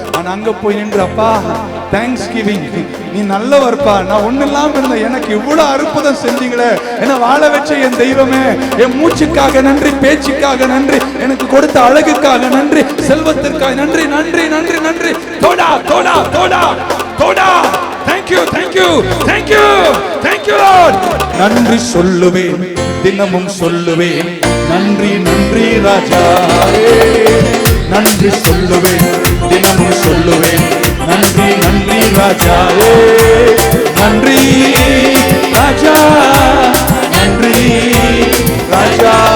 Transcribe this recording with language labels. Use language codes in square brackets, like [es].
[ta] ஆனா அங்க போய் நின்று அப்பா தேங்க்ஸ் கிவிங், நீ நல்லவர்ப்பா, நான் ஒண்ணு இல்லாம இருந்த எனக்கு இவ்வளவு அற்புதம் செஞ்சீங்களே, என்ன வாழ வச்ச என் தெய்வமே, என் மூச்சுக்காக நன்றி, பேச்சுக்காக நன்றி, எனக்கு கொடுத்த அழகுக்காக நன்றி, செல்வத்திற்காக நன்றி, நன்றி நன்றி நன்றி. தோடா தோடா தோடா தோடா. [en] Thank you, thank you, thank you, thank you Lord. [ta] நன்றி சொல்லுவேன், தினமும் சொல்லுவேன், நன்றி நன்றி ராஜா. நன்றி சொல்லுவேன், தினமும் சொல்லுவேன், நன்றி நன்றி ராஜா. நன்றி ராஜா, நன்றி ராஜா.